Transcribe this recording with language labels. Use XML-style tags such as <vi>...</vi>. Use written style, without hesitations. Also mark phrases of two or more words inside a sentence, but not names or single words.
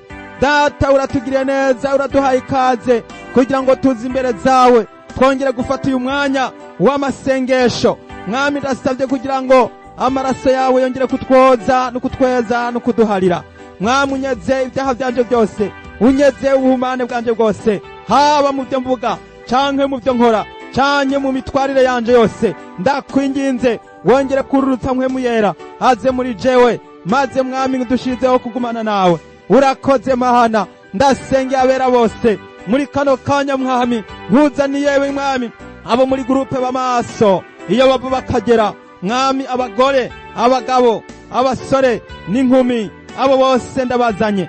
<rn>Data uratugiriye neza, uraduhaye ikaze kugira ngo tuze imbere zawe, twongere gufata uyu mwanya w'amasengesho. Mwami ndasabye kugira ngo amaraso yawe yongere kutwoza no kutweza no kuduharira. Mwami unyeze ibyaha byanje byose, unyeze ubuhumane bwanje bwose, haba mu byo mvuga canke mu byo nkora canke mu mitwarire yanje yose. Ndakwinginze wongere kururutsa mpwemu yera aze muri jewe, maze mwami ngudushizeho kugumana nawe. Urakoze Mana, ndasengera abera bose muri kano kanya mwami, nkuzaniye yewe mwami abo muri gurupe b'amaso, iyo bava bakagera mwami, abagore, abagabo, abasore n'inkumi, abo bose ndabazanye.</rn>